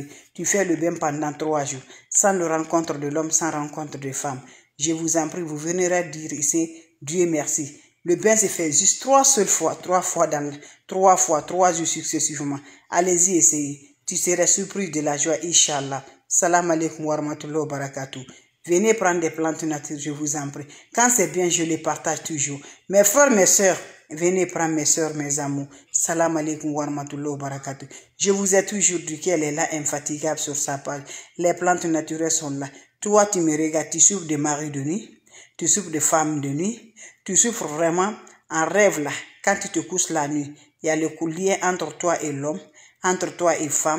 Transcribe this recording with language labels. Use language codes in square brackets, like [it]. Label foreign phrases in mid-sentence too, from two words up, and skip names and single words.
[fr] Tu fais le bain pendant 3 jours, sans le rencontre de l'homme, sans rencontre de femme. Je vous en prie, vous viendrez dire ici, Dieu merci. Le bain se fait juste 3 fois, 3 jours successivement. Allez-y, essayez. Tu seras surpris de la joie, Inch'Allah. [ar] سلام عليكم ورحمة الله وبركاته. [fr] Venez prendre des plantes naturelles, je vous en prie. Quand c'est bien, je les partage toujours. Mes frères, mes sœurs, venez prendre mes sœurs, mes amours. [ar] سلام عليكم ورحمة الله وبركاته. [fr] Je vous ai toujours dit qu'elle est là, infatigable sur sa page. Les plantes naturelles sont là. Toi, tu me regardes, tu souffres de mari de nuit, tu souffres de femme de nuit, tu souffres vraiment en rêve là. Quand tu te couches la nuit, il y a le lien entre toi et l'homme, entre toi et femme.